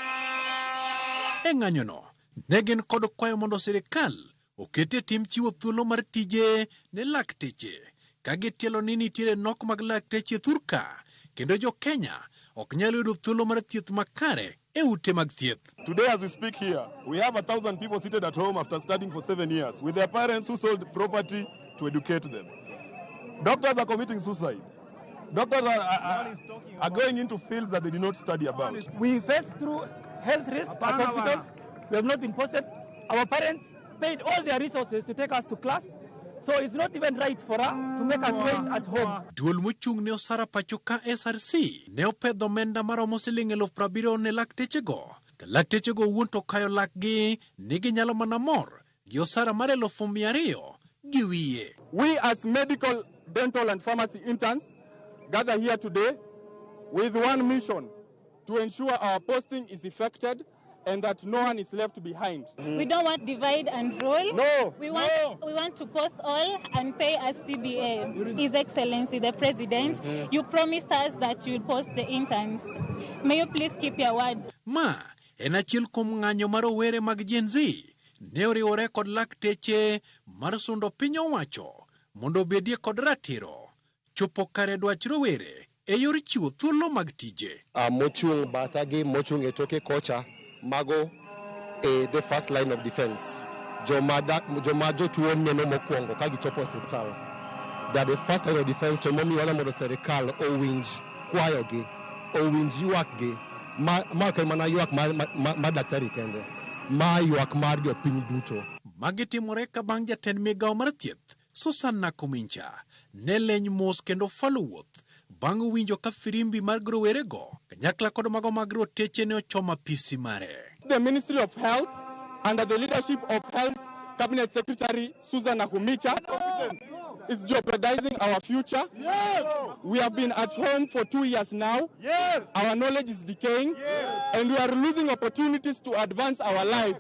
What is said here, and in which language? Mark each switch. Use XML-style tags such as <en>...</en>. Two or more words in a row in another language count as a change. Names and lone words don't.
<luo>E ng'anyono, ne gin kod kwayo mondo sirikal okete tim chiwo thuolo mar tije ne lakteche, ka gitielo ni nitiere nok mag lakteche thurka, kendo jo Kenya ok nyalo yudo thuolo mar thieth makare e ute mag thieth.</luo> <en>Today as we speak here, we have 1,000 people seated at home after studying for 7 years with their parents who sold property to educate them. Doctors are committing suicide. Doctors are going into fields that they did not study about. We face through health risks at hospitals. We have not been posted. Our parents paid all their resources to take us to class. So it's not even right for us to make us wait at home.</en> <luo>Duol mochung' ne osara pachoka SRC ne opedho omenda maromo Sh70,000 ne lakteche go. Ka lakteche go wuon to kayo lakgi ni ginyalo mana mor gi osara mar Sh200,000 gi wiye.</luo> <en>We as medical, dental and pharmacy interns gather here today with one mission: to ensure our posting is effected and that no one is left behind. We don't want divide and rule. No. We want to post all and pay as CBA. His Excellency the President, you promised us that you would post the interns. May you please keep your word.</en> <luo>Ma en achiel kuom ng'anyo mar rowere mag Gen Z ne oriwore kod lakteche mar sundo piny owacho mondo obedie kod ratiro chopo kare dwach rowere e yor chiwo thuolo mag tije. Mochung' bathagi, mochung' e toke kocha, mago</luo> <en>the first line of defense.</en> <luo>Joma jotuo neno mokwongo ka gichopo osiptal.</luo> <en>They are the first line of defense</en> <luo>to momiyo mondo sirikal owinj kwayogi, owinj ywakgi, ma ok mana ywak mar daktari kende, ma ywak mar jopiny duto. Magi timore ka bang' jatend migawo mar thieth Nakhumicha ne leny mos kendo falo wuoth bang' winjo ka firimbi mar rowere go kanyakla kod mago mag roteche ne ochoma apise mare.</luo> <en>The Ministry of Health, under the leadership of Health Cabinet Secretary Nakhumicha, is jeopardizing our future. Yes. We have been at home for 2 years now. Yes. Our knowledge is decaying. Yes. And we are losing opportunities to advance our lives.</en>